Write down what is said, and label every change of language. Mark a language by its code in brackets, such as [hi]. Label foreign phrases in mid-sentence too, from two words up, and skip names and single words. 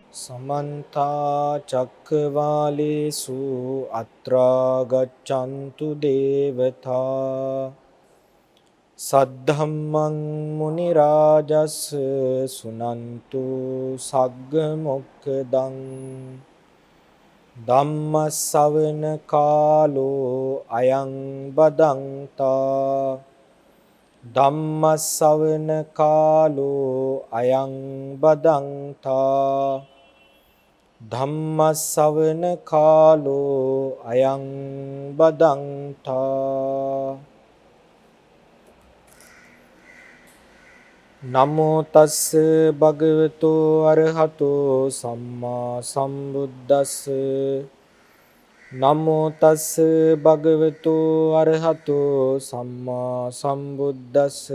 [pi] समन्ता चक्रवालेषु अत्रा गच्छन्तु देवता सद्धम्मं मुनिराजस् सुनन्तु सग्गमुक्दं ධම්මස්සවන කාලෝ අයං බදන්තා ධම්මස්සවන කාලෝ අයං බදන්තා ධම්මස්සවන කාලෝ අයං බදන්තා නමෝ තස්ස භගවතු අරහතෝ සම්මා සම්බුද්දස්ස නමෝ තස්ස භගවතු අරහතෝ සම්මා සම්බුද්දස්ස